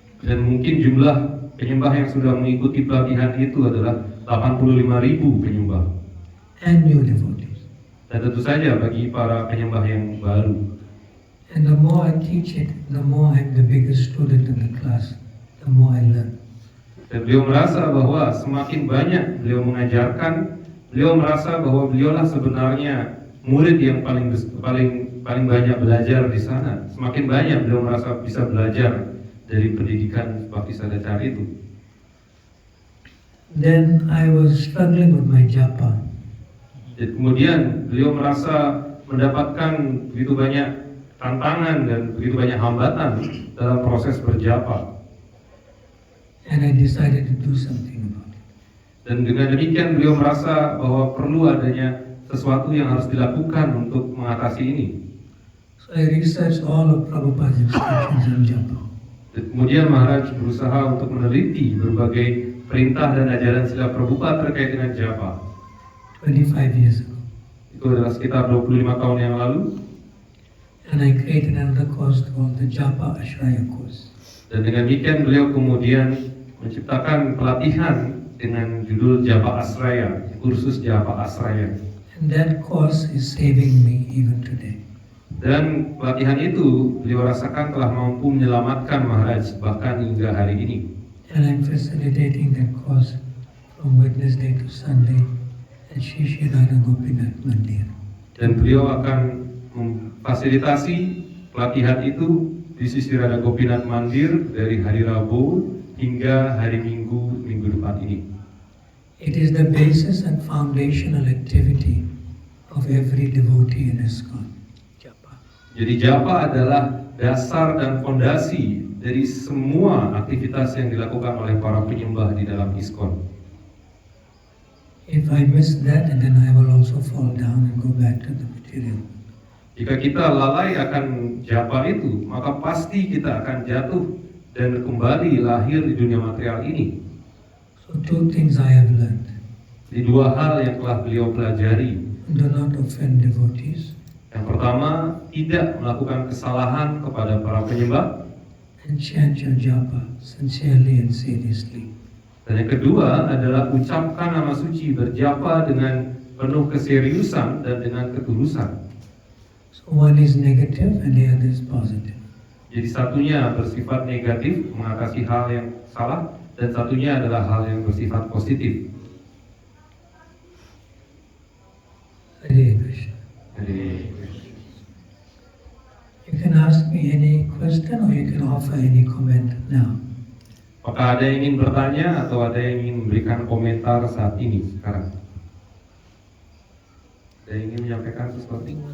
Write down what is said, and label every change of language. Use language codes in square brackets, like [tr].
[id] Dan mungkin jumlah penyembah yang sudah mengikuti pelatihan itu adalah 85.000 penyembah. [en] And new devotees. [id] Dan tentu saja bagi para penyembah yang baru. [en] And the more I teach it, the more I'm the biggest student in the class, the more I learn. [id] Dan beliau merasa bahwa semakin banyak beliau mengajarkan, beliau merasa bahwa beliaulah sebenarnya murid yang paling banyak belajar di sana. Semakin banyak beliau merasa bisa belajar dari pendidikan Bhakti Sadacara itu. [en] Then I was struggling with my japa. [id] Dan kemudian beliau merasa mendapatkan begitu banyak tantangan dan begitu banyak hambatan dalam proses berjapa. [en] And I decided to do something about it. [id] Dan dengan demikian beliau merasa bahwa perlu adanya sesuatu yang harus dilakukan untuk mengatasi ini. [en] So I researched all of Prabhupada's instructions on japa. [id] Dan kemudian Maharaj berusaha untuk meneliti berbagai perintah dan ajaran Srila Prabhupada terkait dengan japa. [en] 25 years ago. [id] Itu adalah sekitar 25 tahun yang lalu. [en] And I created another course called the Japa Ashraya course. [id] Dan dengan demikian beliau kemudian menciptakan pelatihan dengan judul Japa Asraya, kursus Japa Asraya. [en] And that course is saving me even today. [id] Dan pelatihan itu beliau rasakan telah mampu menyelamatkan Maharaj bahkan hingga hari ini. [en] And I'm facilitating that course from Wednesday to Sunday at Shri Shri Radha Gopinath Mandir. [id] Dan beliau akan memfasilitasi pelatihan itu di Sri Radha Gopinath Mandir dari hari Rabu hingga hari Minggu depan ini. [en] It is the basis and foundational activity of every devotee in ISKCON. Japa. [id] Jadi japa adalah dasar dan fondasi dari semua aktivitas yang dilakukan oleh para penyembah di dalam ISKCON. [en] If I miss that, and then I will also fall down and go back to the material. [id] Jika kita lalai akan japa itu, maka pasti kita akan jatuh dan kembali lahir di dunia material ini. [en] So two things I have learned. [id] Di dua hal yang telah beliau pelajari. [en] Do not offend devotees. [id] Yang pertama, tidak melakukan kesalahan kepada para penyembah. [en] And chant your japa sincerely and seriously. [id] Dan yang kedua adalah ucapkan nama suci, berjapa dengan penuh keseriusan dan dengan ketulusan. [en] So one is negative and the other is positive. [id] Jadi satunya bersifat negatif, mengatasi hal yang salah, dan satunya adalah hal yang bersifat positif. Hare Krishna. Jadi, [en] You can ask me any question or you can offer any comment now. [id] apakah ada yang ingin bertanya atau ada yang ingin memberikan komentar saat ini sekarang? Ada yang ingin menyampaikan sesuatu?